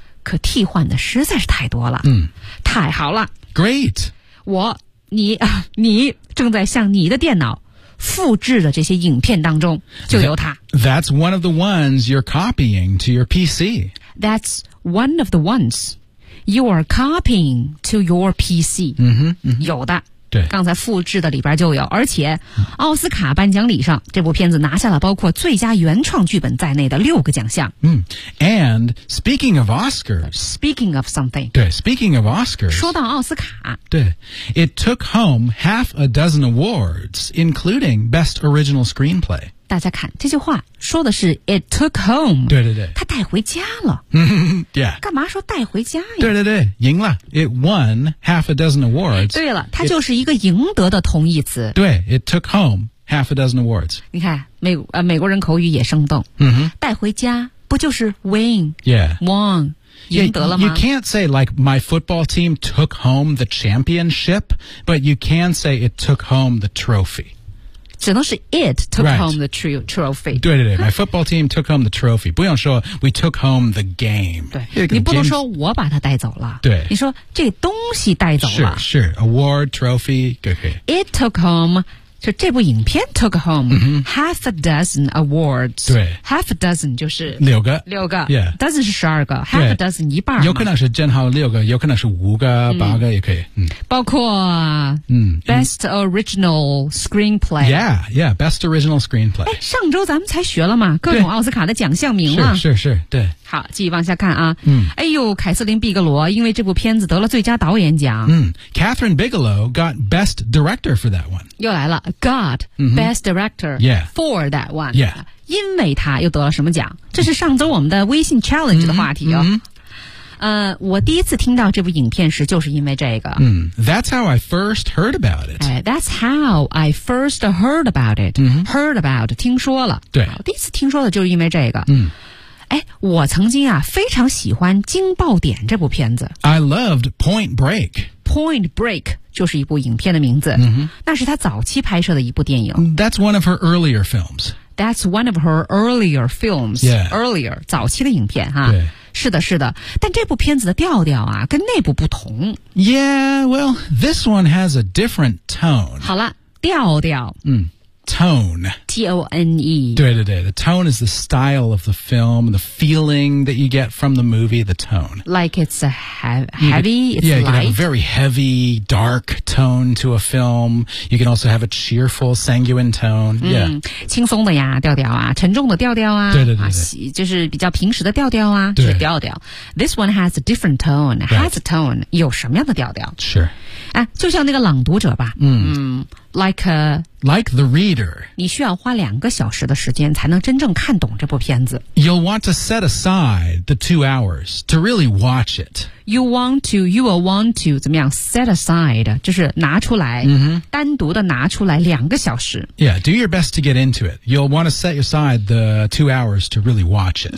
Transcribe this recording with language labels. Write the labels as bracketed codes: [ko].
[zh] 可替换的实在是太多了、太好了 [en] great [zh] 你正在向你的电脑复制的这些影片当中就由它 [en] That's one of the ones you're copying to your PC That's one of the ones you're copying to your PC [zh] 有的对刚才复制的里边就有而且奥斯卡颁奖礼上这部片子拿下了包括最佳原创剧本在内的六个奖项、 [en] And speaking of Oscars Speaking of something 对 Speaking of Oscars [zh] 说到奥斯卡 [en] 对 It took home half a dozen awards including Best Original Screenplay [zh] 大家看这句话说的是 [en] It took home [zh] 对对对他带回家了干嘛说带回家呀对对对赢了 [en] It won half a dozen awards [zh] 对了它就是一个赢得的同义词 [en] 对 It took home half a dozen awards. [zh] 你看美国人口语也生动。 Mm-hmm. 带回家不就是 win? [en] Yeah. [zh] Won. 赢得了吗? [en] You can't say, like, my football team took home the championship, but you can say it took home the trophy. [zh] 只能是 [en] it took、right. home the trophy. 对对对, my football team took home the trophy. [zh] 不用说 we took home the game. 对, 你不能说我把它带走了。对。你说这东西带走了。 [en] 是是, award, trophy, okay. It took home, [zh] 就这部影片 [en] took home、mm-hmm. half a dozen awards. [zh] 对。 [en] Half a dozen [zh] 就是六个。六个。 [en] Yeah. [zh] Dozen 是十二个。 [en] Half a dozen [zh] 一半。有可能是正好六个,有可能是五个,八个也可以。嗯。包括 [en] best original screenplay. Yeah, yeah, best original screenplay. [zh] 诶,上周咱们才学了嘛,各种奥斯卡的奖项名了。是是是,对。好，继续往下看啊。嗯。哎呦，凯瑟琳·毕格罗因为这部片子得了最佳导演奖。嗯。 [en] Catherine Bigelow got best director for that one. 又来了。Got、mm-hmm. best director、 yeah. for that one. Yeah. [zh] 因为他又得了什么奖？这是上周我们的微信 challenge 的话题哦。 Mm-hmm. 我第一次听到这部影片时就是因为这个。 [en] 嗯、mm-hmm. That's how I first heard about it. That's how I first heard about it.、 Mm-hmm. Heard about, [zh] 听说了。对。第一次听说的就是因为这个。嗯、mm-hmm.。哎，我曾经啊非常喜欢《惊爆点》这部片子。 [en] I loved Point Break. [zh] Point Break 就是一部影片的名字。 Mm-hmm. 那是她早期拍摄的一部电影。 [en] That's one of her earlier films. That's one of her earlier films. Yeah. [zh] Earlier, 早期的影片哈。对。是的，是的。但这部片子的调调啊，跟那部不同。 [en] Yeah, well, this one has a different tone. [zh] 好了，调调。 [en] 嗯。Tone. T-O-N-E. [zh] 对对对 [en] The tone is the style of the film, the feeling that you get from the movie, the tone. Like it's a heavy, it's yeah, light. Yeah, you can have a very heavy, dark tone to a film. You can also have a cheerful, sanguine tone.、嗯、 yeah. [zh] 轻松的呀调调啊沉重的调调啊对对对对、啊、就是比较平时的调调啊对 [en] 是调调。This one has a different tone,、 right. has a tone. [zh] 有什么样的调调 [en] Sure. [zh] 哎，就像那个朗读者吧，嗯、 [en] like the reader， [zh] 你需要花两个小时的时间才能真正看懂这部片子。 [en] You'll want to set aside the 2 hours to really watch it. You will want to [zh] 怎么样 [en] set aside [zh] 就是拿出来、 mm-hmm. 单独的拿出来两个小时。 [en] Yeah, do your best to get into it. You'll want to set aside the 2 hours to really watch it.